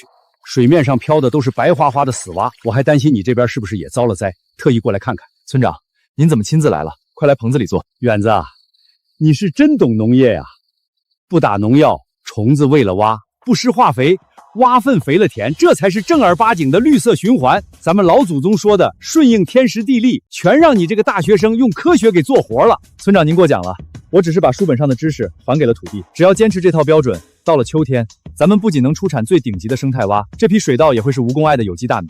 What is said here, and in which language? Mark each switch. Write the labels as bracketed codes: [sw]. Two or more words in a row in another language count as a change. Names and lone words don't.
[zh] 水面上飄的都是白花花的死蛙，我還擔心你這邊是不是也遭了災，特意過來看看。村長，您怎麼親自來了？快來棚子裡坐。遠子啊，你是真懂農業呀！不打農藥，蟲子餵了蛙；不施化肥，蛙糞肥了田，這才是正兒八經的綠色循環。咱們老祖宗說的順應天時地利，全讓你這個大學生用科學給做活了。村長您过獎了，我只是把書本上的知識還給了土地，只要堅持這套標準，到了秋天，咱們不僅能出產最頂級的生態蛙，這批水稻也會是無公礙的有機大米。